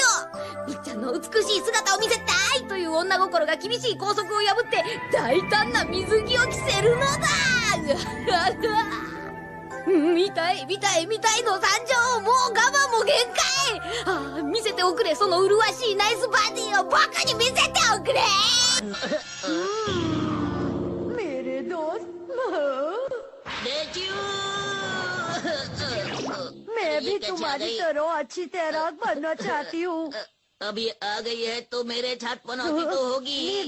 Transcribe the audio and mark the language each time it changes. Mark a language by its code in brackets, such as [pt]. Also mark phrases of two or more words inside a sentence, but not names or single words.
[ja] みっちゃんの美しい姿を見せたいという女心が厳しい校則を破って大胆な水着を着せるのだ。見たい見たい見たいの参上。もう我慢も限界。見せておくれ、その麗しいナイスバディを僕に見せておくれ。 [hi] मेरे दोस्त, मैं भी तुम्हारी तरह अच्छी तैराक बनना चाहती हूँ। अभी आ गई है तो मेरे साथ पनौती तो होगी।